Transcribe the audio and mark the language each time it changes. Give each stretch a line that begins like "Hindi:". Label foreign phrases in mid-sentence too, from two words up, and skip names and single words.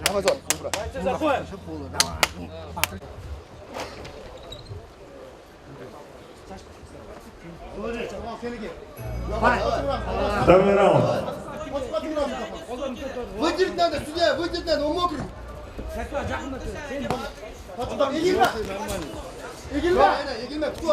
Russian: Второй раунд. Выйдет надо сюда, он мокрый.
Uzbek: Sakla, yaqinda tur. Sen Egilme,
Russian: кто?